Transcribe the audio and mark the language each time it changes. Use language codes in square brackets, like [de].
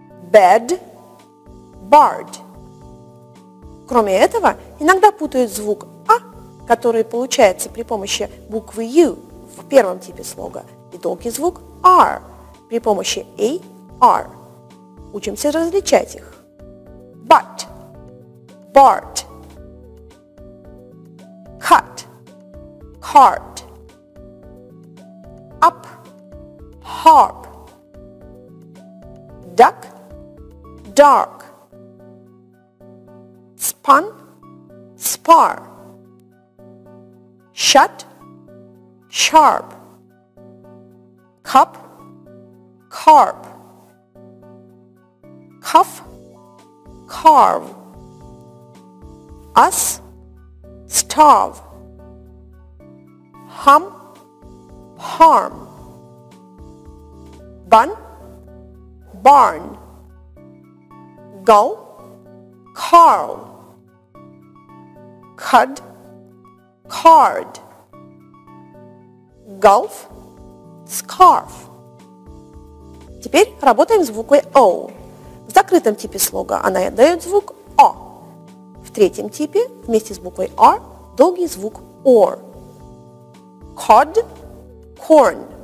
[en] Bed – bard. [ru] Кроме этого, иногда путают звук «а», который получается при помощи буквы «ю» в первом типе слога, и долгий звук «r» при помощи «ar». Учимся различать их. [en] But, Bart, cut, cart, up, harp, duck, dark, spun, spar, shut, sharp, cup, carp, cuff, carve, us, starve, hum, harm, bun, barn, gull, carl, cud, card, gulf, scarf. [ru] Теперь работаем с буквой O. В закрытом типе слога она дает звук «о». В третьем типе вместе с буквой «r» долгий звук «or». [en] Cod – corn.